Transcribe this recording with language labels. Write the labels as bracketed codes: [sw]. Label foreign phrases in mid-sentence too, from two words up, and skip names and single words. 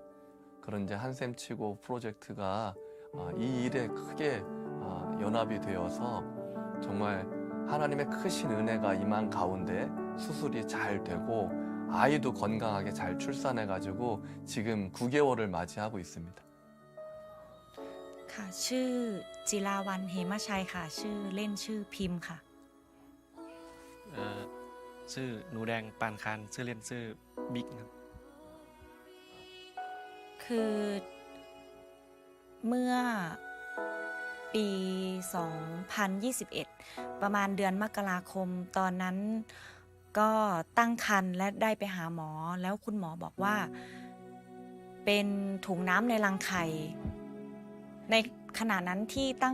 [ko] 그런 이제 한샘 치고 프로젝트가 이 일에 크게 연합이 되어서 정말 하나님의 크신 은혜가 임한 가운데 수술이 잘 되고 아이도 건강하게 잘 출산해가지고 지금 9개월을 맞이하고 있습니다. [th] ค่ะชื่อจิราวรรณเหมชัยค่ะชื่อเล่นชื่อพิมพ์ค่ะ ชื่อหนูแดงปานคันชื่อเล่นชื่อบิ๊กครับ คือเมื่อปี 2021 ประมาณเดือนมกราคมตอนนั้นก็ตั้งครรภ์และได้ไปหาหมอแล้วคุณหมอบอกว่าเป็นถุงน้ำในรังไข่ในขณะนั้นที่ตั้ง